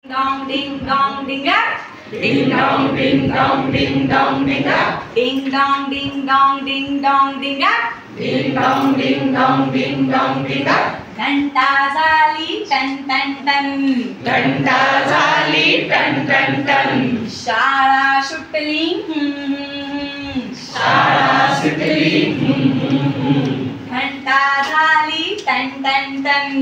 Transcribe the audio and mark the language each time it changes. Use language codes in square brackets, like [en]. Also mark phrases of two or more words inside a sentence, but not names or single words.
[en] Dong ding dong ding up. Ding dong ding dong ding dong ding up. Ding dong ding dong ding dong ding up. Ding dong ding dong ding dong ding up. [mr] घंटा झाली टन टन टन. घंटा झाली टन टन टन. शाळा सुटली शाळा सुटली. घंटा झाली टन टन टन.